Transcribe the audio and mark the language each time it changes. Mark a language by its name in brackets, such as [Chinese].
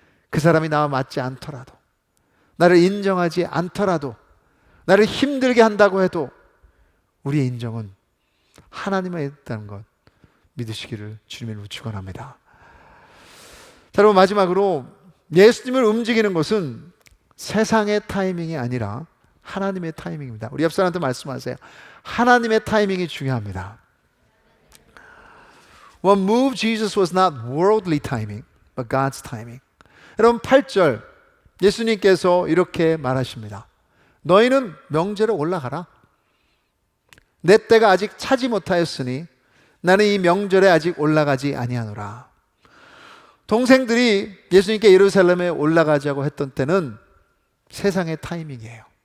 [Korean] 그 사람이 나와 맞지 않더라도, 나를 인정하지 않더라도, 나를 힘들게 한다고 해도 우리의 인정은 하나님에 있다는 것 믿으시기를 주님을 축원합니다. 자, 여러분, 마지막으로 예수님을 움직이는 것은 세상의 타이밍이 아니라 하나님의 타이밍입니다. 우리 옆 사람한테 말씀하세요. 하나님의 타이밍이 중요합니다. [English] What moved Jesus was not worldly timing, but God's timing. [Korean] 여러분 8절 예수님께서 이렇게 말하십니다. 너희는 명절에 올라가라. 내 때가 아직 차지 못하였으니 나는 이 명절에 아직 올라가지 아니하노라. 동생들이 예수님께 예루살렘에 올라가자고 했던 때는 세상의 타이밍이에요.